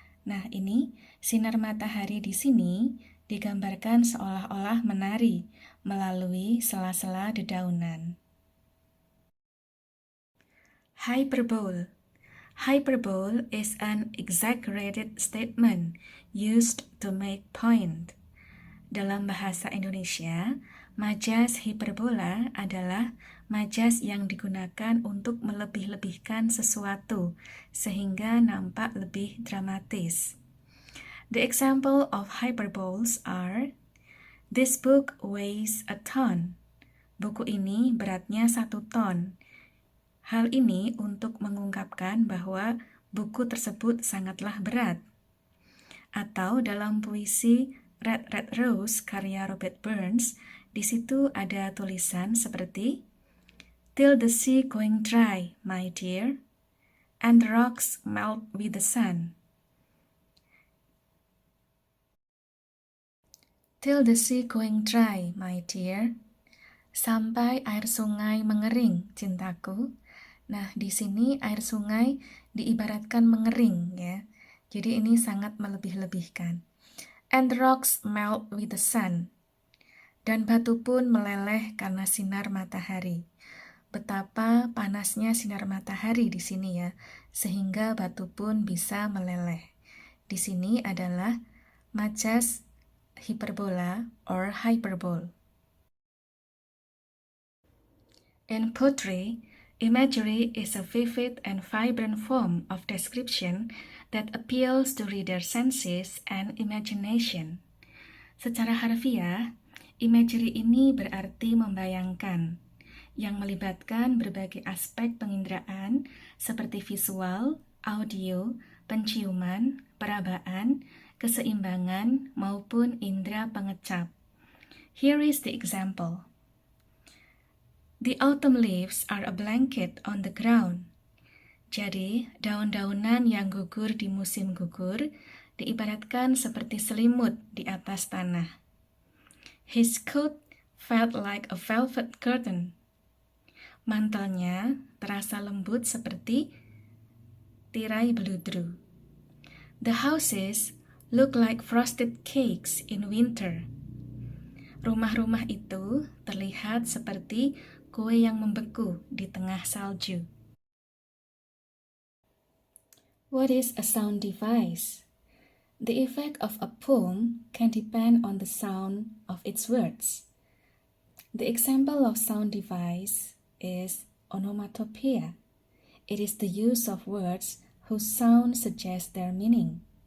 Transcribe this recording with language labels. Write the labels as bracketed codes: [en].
[id] Nah, ini sinar matahari di sini digambarkan seolah-olah menari, melalui sela-sela dedaunan. [en] Hyperbole. Hyperbole is an exaggerated statement used to make point. [id] Dalam bahasa Indonesia, majas hiperbola adalah majas yang digunakan untuk melebih-lebihkan sesuatu sehingga nampak lebih dramatis. [en] The example of hyperboles are: this book weighs a ton. [id] Buku ini beratnya 1 ton. Hal ini untuk mengungkapkan bahwa buku tersebut sangatlah berat. Atau dalam puisi Red Red Rose karya Robert Burns, di situ ada tulisan seperti [en] "Till the sea going dry, my dear, and the rocks melt with the sun." Till the sea going dry, my dear. [id] Sampai air sungai mengering, cintaku. Nah, di sini air sungai diibaratkan mengering ya. Jadi ini sangat melebih-lebihkan. [en] And the rocks melt with the sun. [id] Dan batu pun meleleh karena sinar matahari. Betapa panasnya sinar matahari di sini ya, sehingga batu pun bisa meleleh. Di sini adalah majas hiperbola or hyperbole. [en] In poetry, imagery is a vivid and vibrant form of description that appeals to reader senses and imagination. [id] Secara harfiah, imagery ini berarti membayangkan, yang melibatkan berbagai aspek penginderaan seperti visual, audio, penciuman, perabaan, keseimbangan, maupun indera pengecap. [en] Here is the example. The autumn leaves are a blanket on the ground. [id] Jadi, daun-daunan yang gugur di musim gugur diibaratkan seperti selimut di atas tanah. [en] His coat felt like a velvet curtain. [id] Mantelnya terasa lembut seperti tirai beludru. [en] The houses look like frosted cakes in winter. [id] Rumah-rumah itu terlihat seperti kue yang membeku di tengah salju. [en] What is a sound device? The effect of a poem can depend on the sound of its words. The example of sound device is onomatopoeia. It is the use of words whose sound suggests their meaning.